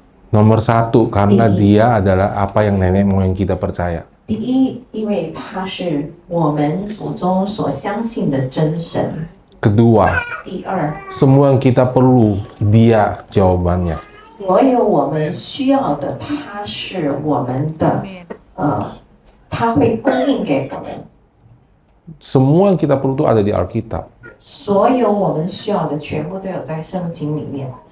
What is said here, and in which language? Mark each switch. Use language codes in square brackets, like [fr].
[id] Nomor 1, karena dia adalah apa yang nenek moyang kita percaya. [zh] 第一，因为他是我们祖宗所相信的真神。 [id] Kedua, [zh] 第二， [id] semua yang kita perlu, dia jawabannya. [zh] 所有我们需要的，他是我们的，他会供应给我们。 [id] Semua yang kita perlu itu ada di Alkitab. [zh] 所有我们需要的，全部都有在圣经里面。